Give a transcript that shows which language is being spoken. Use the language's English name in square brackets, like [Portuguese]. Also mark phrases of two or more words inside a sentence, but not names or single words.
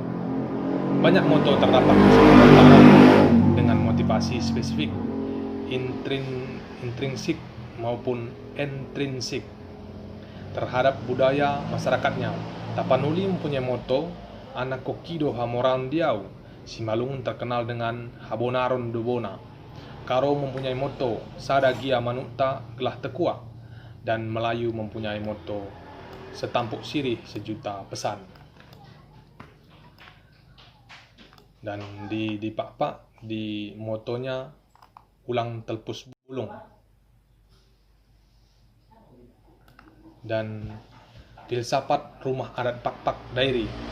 [Indonesian] Banyak moto terdapat dengan motivasi spesifik, intrinsik maupun intrinsik terhadap budaya masyarakatnya. Tapanuli mempunyai moto [Batak Toba] Anak Kokido Hamoran Diau. [Indonesian] Simalungun terkenal dengan [Batak Simalungun] Habonaron Dubona. [Indonesian] Karo mempunyai moto [Batak Karo] Sada Gia Manukta Gelah Tekua, [Indonesian] dan Melayu mempunyai moto [Malay] Setampuk Sirih Sejuta Pesan. [Indonesian] Dan di Pak-Pak di motonya [Batak Dairi] Ulang Telpus Bulung. [Indonesian] Dan filsafat rumah adat Pak-Pak Dairi.